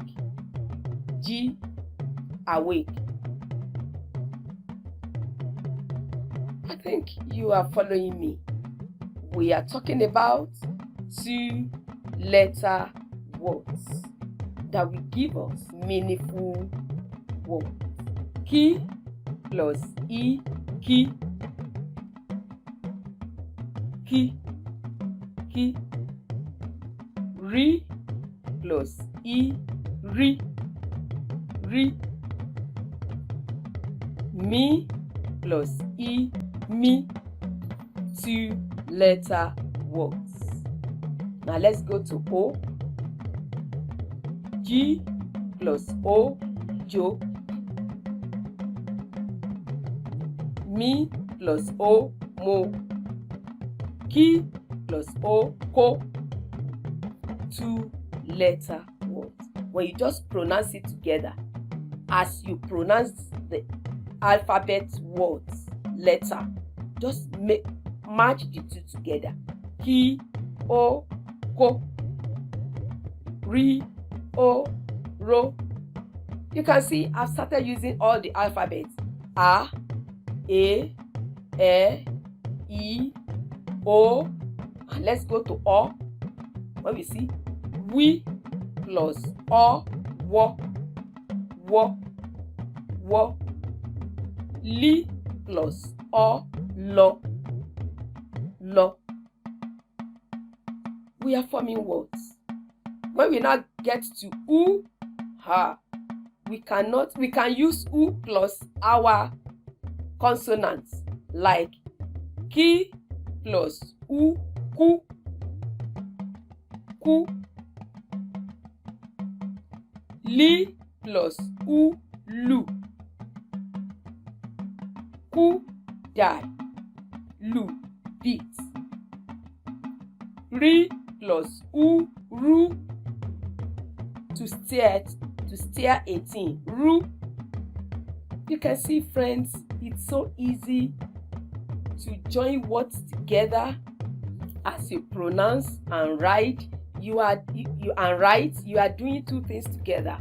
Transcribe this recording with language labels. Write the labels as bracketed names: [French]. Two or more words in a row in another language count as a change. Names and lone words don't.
[English] G, awake. I think you are following me. We are talking about 2-letter words that will give us meaningful words. Ki plus E, ki. Ki, ki. Ri plus E, ri. Ri. Mi plus E, mi. 2-letter words. Now let's go to O. G plus O, jo. Mi plus O, mo. Ki plus O, ko. 2-letter words. When you just pronounce it together, as you pronounce the alphabet words, letter, just match the two together. Ki, o, ko. Ri, o, ro. You can see I've started using all the alphabets. A, E, I, O. And let's go to O. When we see we plus O, wo, wo, wo. Li plus O, lo, lo. We are forming words. When we now get to U, ha, we can use U plus our consonants like ki plus U, ku, ku. Li plus U, lu. Ku, die. Lu, beat. Ri plus U, ru. To steer a thing. Ru. You can see, friends, it's so easy to join words together as you pronounce and write, you are doing two things together.